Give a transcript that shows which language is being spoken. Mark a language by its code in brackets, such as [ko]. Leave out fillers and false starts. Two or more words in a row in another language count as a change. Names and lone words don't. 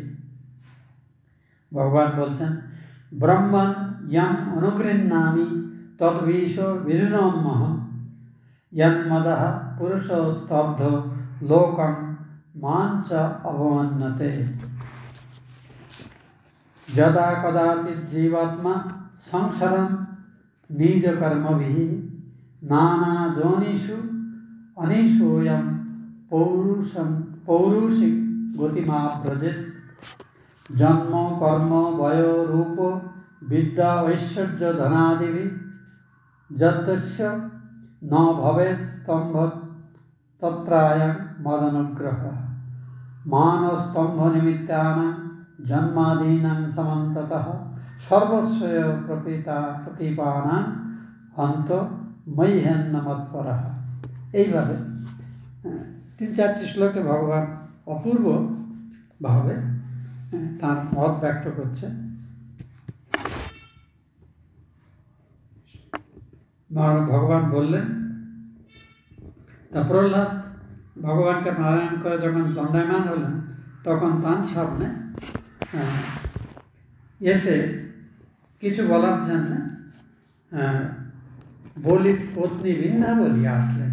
[bn] ভগবান বলছেন, [sa] ব্রহ্মণ ইয়ং অনুগৃহ্ণামি তদ্বিষ বিধুনমহম ইয়ন্মদঃ পুরুষ স্তব্ধ লোকং মাঞ্চ অবমান্যতে। যদা কদাচিৎ জীবাত্মা সংসারম নিজ কর্মভিঃ নানা যোনিষু अनिशोऽयं पौरुषिक गतिमाव्रजेत् जन्म कर्म वयो रूप विद्या ऐश्वर्य धनादिभिः यद्यस्य न भवेत् स्तम्भ तत्रायं मदनुग्रहः मानस्तम्भ निमित्तानां जन्मादीनां समन्ततः सर्वस्य प्रतिपानां हन्त मह्यन्न मत्परः। [bn] এইভাবে 3-4টি শ্লোকে ভগবান অপূর্বভাবে তার মত ব্যক্ত করছে। ভগবান বললেন, তা প্রহ্লাদ ভগবানকে নারায়ণ করে যখন দণ্ডায়মান হলেন তখন তার সামনে এসে কিছু বলার জন্য বলির পত্নী বৃন্দাবলী আসলেন।